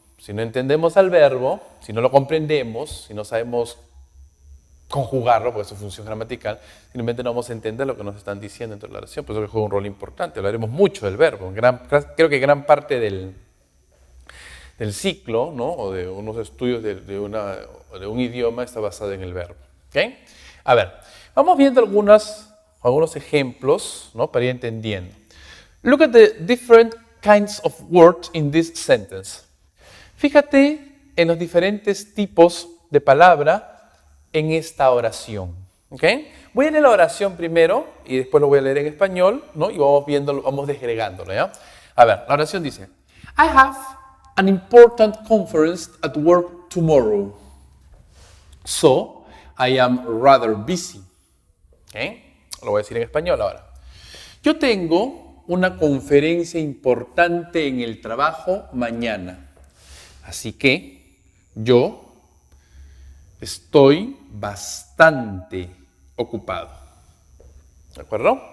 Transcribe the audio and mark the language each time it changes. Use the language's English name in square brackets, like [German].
[Spanish] Si no entendemos al verbo, si no lo comprendemos, si no sabemos conjugarlo, porque es su función gramatical, simplemente no vamos a entender lo que nos están diciendo dentro de la oración, por eso que juega un rol importante. Hablaremos mucho del verbo. Creo que gran parte del ciclo, ¿no? O de unos estudios de un idioma está basado en el verbo. ¿Okay? A ver, vamos viendo algunos ejemplos, ¿no? Para ir entendiendo. [English] Look at the different kinds of words in this sentence. [Spanish] Fíjate en los diferentes tipos de palabra en esta oración. ¿Okay? Voy a leer la oración primero y después lo voy a leer en español, ¿no? Y vamos viéndolo, vamos desgregándolo, ¿ya? A ver, la oración dice: [English] I have an important conference at work tomorrow, so I am rather busy. ¿Okay? [Spanish] Lo voy a decir en español ahora. Yo tengo una conferencia importante en el trabajo mañana, así que yo estoy bastante ocupado. ¿De acuerdo?